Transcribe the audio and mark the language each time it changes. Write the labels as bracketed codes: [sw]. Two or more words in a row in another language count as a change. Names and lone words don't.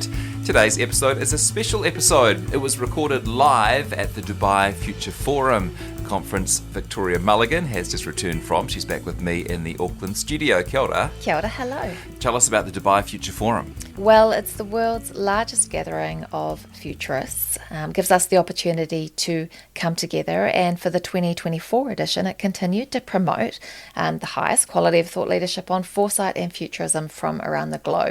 [en] Today's episode is a special episode. It was recorded live at the Dubai Future Forum conference Victoria Mulligan has just returned from. She's back with me in the Auckland studio. [mi] Kia ora. Kia ora, [en] hello. Tell us about the Dubai Future Forum. Well, it's the world's largest gathering of futurists. Gives us the opportunity to come together, and for the 2024 edition, it continued to promote the highest quality of thought leadership on foresight and futurism from around the globe.